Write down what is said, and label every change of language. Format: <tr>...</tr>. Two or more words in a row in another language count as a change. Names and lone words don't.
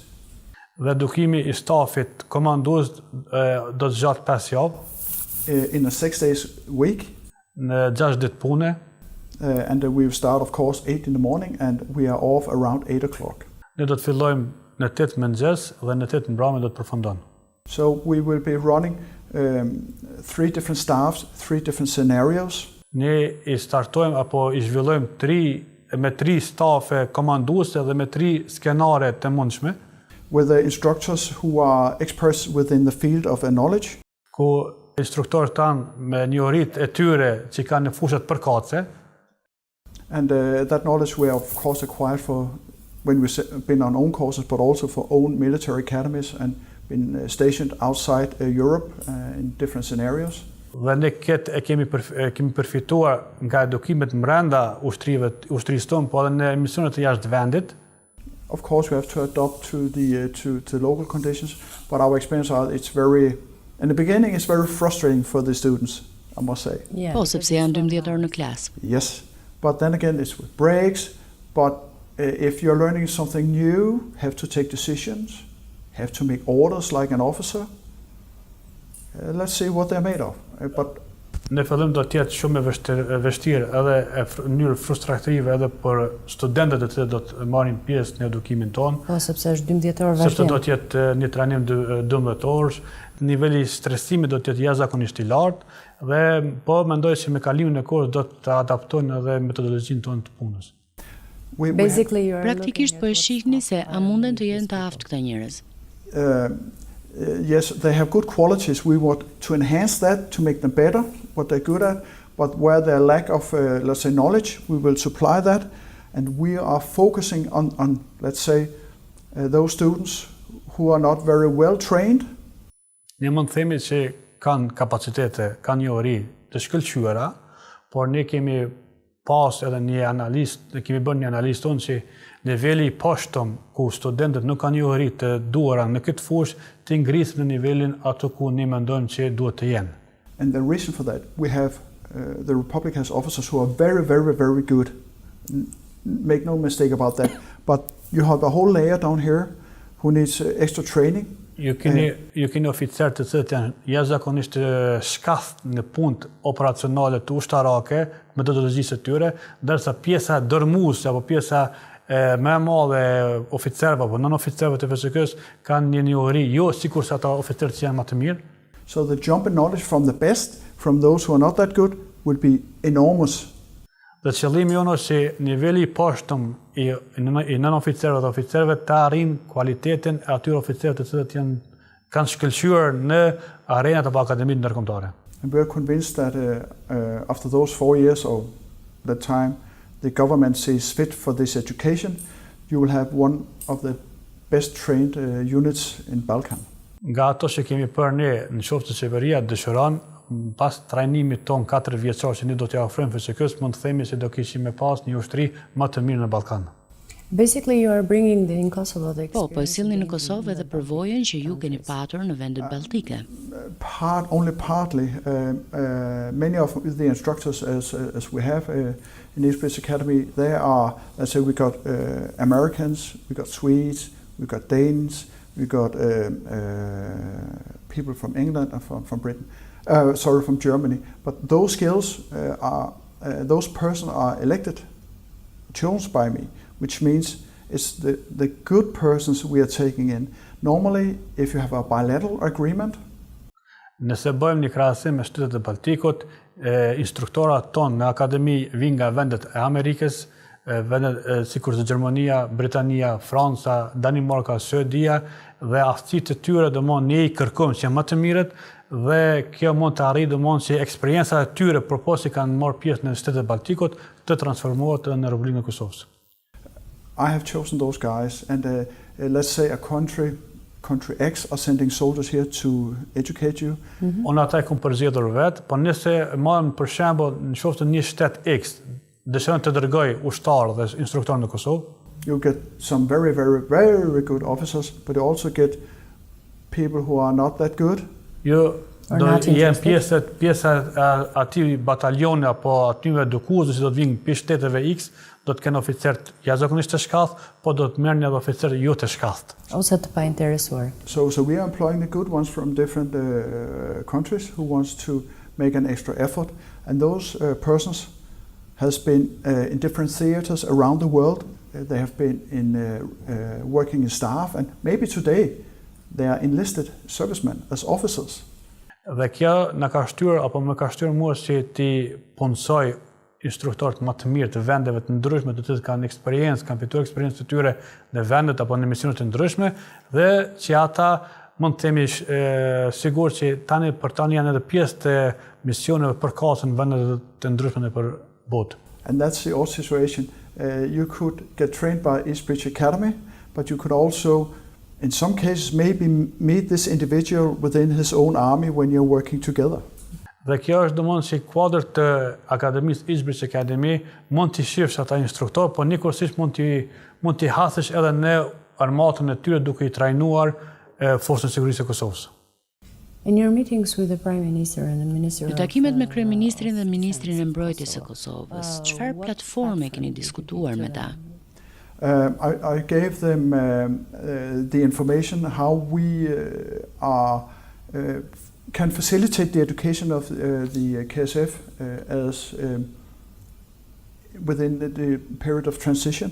<sq>Dhe edukimi i stafit komandues do të zgjatë 5 javë.</sq> <en>In a 6 days week.</en> <sq>Në 6 ditë pune.</sq> <en>And we will start, of course, 8 in the morning, and we are off around 8 o'clock.</en> <sq>Ne do të fillojmë në 8 mëngjes dhe në 8 mbrëmje do të përfundojmë.</sq> <en>So we will be running 3 different staffs, 3 different scenarios.</en> <sq>Ne i startojmë apo i zhvillojmë me 3 stafe komanduese dhe me 3 skenare të mundshme.</sq> <en>With the instructors who are experts within the field of knowledge.</en> <sq>Ku instruktorët tanë me njohuritë e tyre që kanë në fushat përkatëse.</sq> <en>And that knowledge we of course acquired for when we've been on own courses, but also for own military academies and been stationed outside Europe in different scenarios.</en> <sq>Dhe ne këtë kemi përfituar nga edukimet brenda ushtrisë tonë, po edhe në misionet e jashtë vendit.</sq> <en>Of course, we have to adapt to the local conditions, but our experience it's very, in the beginning, it's very frustrating for the students, I must say. Yeah.</en> <sq>Po, sepse janë 12 orë në klasë.</sq> <en>Yes, but then again, it's with breaks, but if you're learning something new, have to take decisions, have to make orders like an officer. Let's see what they're made of. But</en> <sq>Në fillim do të jetë shumë e vështirë edhe në mënyrë frustrative edhe për studentët e cilët do të marrin pjesë në edukimin tonë. Po, sepse është 12 orë vazhdim. Sepse do të jetë një trajnim 12 orësh, niveli i stresimit do të jetë jashtëzakonisht i lartë dhe po mendoj se me kalimin e kohës do të adaptojnë edhe metodologjinë tonë të punës. Praktikisht po e shihni se a munden të jenë të aftë këta njerëz.</sq> <en>Yes, they have good qualities. We want to enhance that to make them better, what they're good at. But where their lack of, let's say, knowledge, we will supply that. And we are focusing on let's say, those students who are not very well trained.</en> <sq>Ne mund të themi që kanë kapacitete, kanë njohuri të shkëlqyera, por ne kemi pas edhe një analist, kemi bërë një analist tonë që niveli i poshtëm ku studentët nuk kanë njohuri të duara në këtë fushë të ngrisin në nivelin ato ku ne mendojmë që duhet të jenë.</sq> <en>And the reason for that, we have the Republic has officers who are very, very, very good. Make no mistake about that. But you have a whole layer down here who needs extra training.</en> <sq>Ju keni oficerë të cilët janë jashtëzakonisht shkathtë në punët operacionale të ushtarake, metodologjisë së tyre, ndërsa pjesa dërmuese apo pjesa më e madhe oficerëve apo non-oficerëve të FSK-s kanë një njohuri jo sikur se ata oficerët që janë më të mirë.</sq> <en>So the jump in knowledge from the best, from those who are not that good, will be enormous.</en> <sq>Dhe qëllimi jonë është që niveli i poshtëm i non-oficerëve dhe oficerëve të arrin kualitetin e atyre oficerëve të cilët kanë shkëlqyer në arenat apo akademitë ndërkombëtare.</sq> <en>And we are convinced that after those 4 years or the time the government sees fit for this education, you will have one of the best trained units in Balkan.</en> <sq>Nga ato që kemi për ne në qoftë se qeveria dëshiron, pas trajnimit ton 4 vjeçor që ne do t'ia ofrojmë FSK-s, mund të themi se do kishim me pas një ushtri më të mirë në Ballkan.</sq> <en>Basically you are bringing in Kosovo the experience.</en> <sq>Po e sillni në Kosovë edhe përvojën që ju keni patur në vendet balltike.</sq> <en>Only partly. Many of the instructors as we have in East British Academy, they are, let's say, we got Americans, we got Swedes, we got Danes, we got people from England and from Britain. From Germany. But those skills those persons are elected, chosen by me, which means it's the good persons we are taking in. Normally, if you have a bilateral agreement.</en> <sq>Nëse bëjmë një krahasim me shtetet e Baltikut, instruktorat tonë në akademi vinë nga vendet e Amerikës, vendet sikur se Gjermania, Britania, Franca, Danimarka, Suedia dhe aftësitë e tyre domon ne I kërkojmë që më të mirët dhe kjo mund të arrijë domon që eksperienca e tyre përposi kanë marrë pjesë në shtetet e Baltikut të transformohet në Republikën e Kosovës.</sq> <en>I have chosen those guys and let's say a country X are sending soldiers here to educate you.</en> <sq>Unë ata e kam përzgjedhur vet, po nëse marrim për shembull në qoftë një shtet X dëshiron të dërgoj ushtar dhe instruktor në Kosovë,</sq> <en>you get some very, very, very good officers, but you also get people who are not that good.</en> <sq>Jo, do jenë pjesa aty bataljone apo atyve edukuesve që do të vinë për shteteve X, do të kenë oficerë jashtëzakonisht të shkathtë, po do të merrni edhe oficerë jo të shkathtë. Ose të painteresuar.</sq> <en>So we are employing the good ones from different countries who wants to make an extra effort, and those persons has been in different theaters around the world. They have been in working in staff, and maybe today they are enlisted servicemen as officers.</en> <sq>Dhe kjo na ka shtyr apo më ka shtyr mua që ti punësoj instruktorët më të mirë të vendeve të ndryshme të cilët kanë eksperiencë, kanë fituar eksperiencë të tyre në vendet apo në misione të ndryshme dhe që ata mund të themi sigur që për tani janë edhe pjesë të misioneve përkatëse në vendet të ndryshme nëpër botë.</sq> <en>And that's the old situation. You could get trained by East British Academy, but you could also in some cases maybe meet this individual within his own army when you're working together.</en> <sq>Dhe kjo është domosdoshmë si kuadër të akademisë East British Academy, mund t'i shifsh ata instruktor, por njëkohësisht mund t'i hasësh edhe në armatën e tyre duke I trajnuar forcën e sigurisë së Kosovës.</sq> <en>In your meetings with the Prime Minister and the Minister</en> <sq>Në takimet me kryeministrin dhe ministrin e mbrojtjes së Kosovës, çfarë platforme keni diskutuar me ta?</sq> <en>I gave them the information how we can facilitate the education of the KSF as within the period of transition.</en>